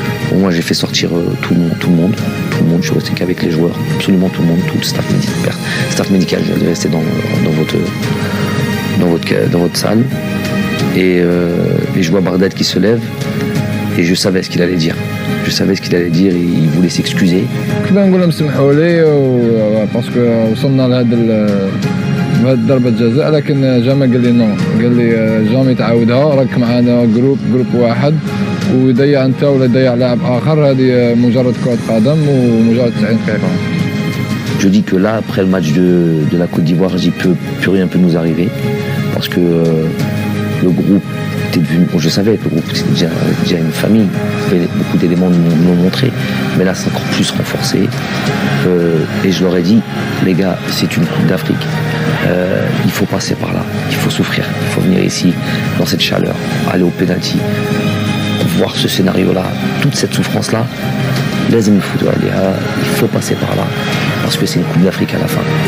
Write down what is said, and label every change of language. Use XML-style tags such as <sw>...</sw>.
<fr>Bon, moi j'ai fait sortir tout le monde, je suis resté qu'avec les joueurs, absolument tout le monde, tout le staff médical, je vais rester dans votre salle, et je vois Bardad qui se lève, et je savais ce qu'il allait dire. Et il voulait s'excuser.</fr> <ar>كنا نقول لهم سمحوا لي باسكو وصلنا لهذا ضربة جزاء، لكن جامع قال لي نو، قال لي جامي تعاودها، راك معنا جروب واحد، ويضيع انت ولا يضيع لاعب اخر، هذه مجرد كرة قدم ومجرد 90 دقيقة.</ar> <fr>Je dis que là, après le match de la Côte d'Ivoire, plus rien peut nous arriver, parce que le groupe était devenu, bon, je savais que le groupe était déjà une famille, beaucoup d'éléments nous l'ont montré, mais là c'est encore plus renforcé, et je leur ai dit, les gars, c'est une Coupe d'Afrique, il faut passer par là, il faut souffrir, il faut venir ici, dans cette chaleur, aller au penalty, voir ce scénario-là, toute cette souffrance-là, il faut passer par là, parce que c'est une Coupe d'Afrique à la fin.</fr>